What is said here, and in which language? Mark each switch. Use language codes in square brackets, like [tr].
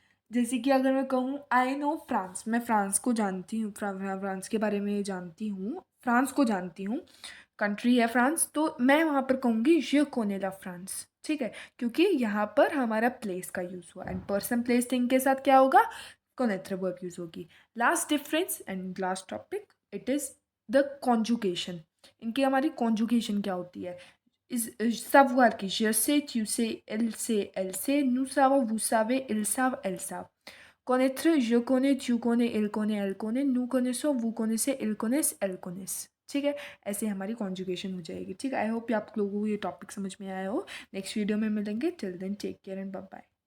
[hi] जैसे कि अगर मैं कहूँ [en] I know France, [hi] मैं फ्रांस को जानती हूँ, फ्रांस के बारे में जानती हूँ, फ्रांस को जानती हूँ, कंट्री है फ्रांस, तो मैं वहाँ पर कहूँगी [fr] je connais la फ्रांस। [hi] ठीक है। क्योंकि यहाँ पर हमारा प्लेस का यूज़ हुआ एंड पर्सन प्लेस थिंग के साथ क्या होगा, connaître वर्ब यूज़ होगी। [en] Last difference and last topic, it is the conjugation. [hi] इनकी हमारी कॉन्जुगेशन क्या होती है, [fr] savoir que je sais, tu sais, elle sait, nous savons, vous savez, ils savent, elles savent. Connaître, je connais, tu connais, il connaît, elle connaît, nous connaissons, vous connaissez, ils connaissent, elles connaissent। [hi] ठीक है। ऐसे हमारी conjugation हो जाएगी। ठीक है। [en] I hope [hi] आप लोगों को ये टॉपिक समझ में आया हो। नेक्स्ट वीडियो में मिलेंगे। [en] Till then take care and bye bye.